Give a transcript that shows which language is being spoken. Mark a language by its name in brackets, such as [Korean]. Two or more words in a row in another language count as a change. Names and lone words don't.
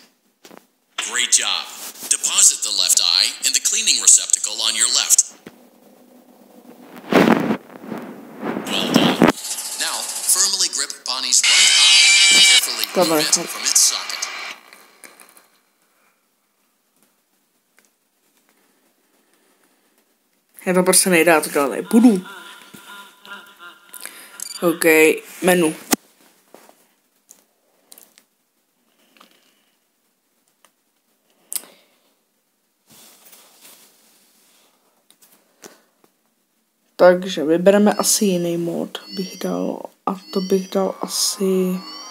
[English] Great job. Deposit the left eye in the cleaning receptacle on your left. Well done. Now, firmly grip Bonnie's right eye and carefully remove it from its socket. [Czech] Já to prostě nejde, já to dělat nebudu. OK, menu. Takže vybereme asi jiný mod, bych dal, a to bych dal asi...